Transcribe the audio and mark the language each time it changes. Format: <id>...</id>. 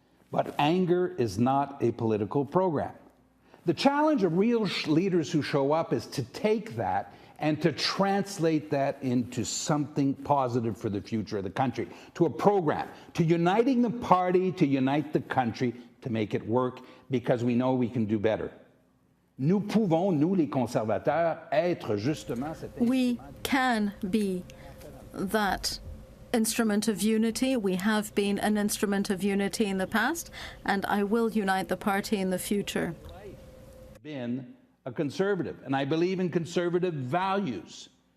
<en>But anger is not a political program. The challenge of real leaders who show up is to take that and to translate that into something positive for the future of the country, to a program, to uniting the party, to unite the country, to make it work, because we know we can do better.</en> <fr>Nous pouvons, nous les conservateurs, être justement cet</fr> <en>We can be that instrument of unity. We have been an instrument of unity in the past, and I will unite the party in the future. Been a conservative, and I believe in conservative values.</en>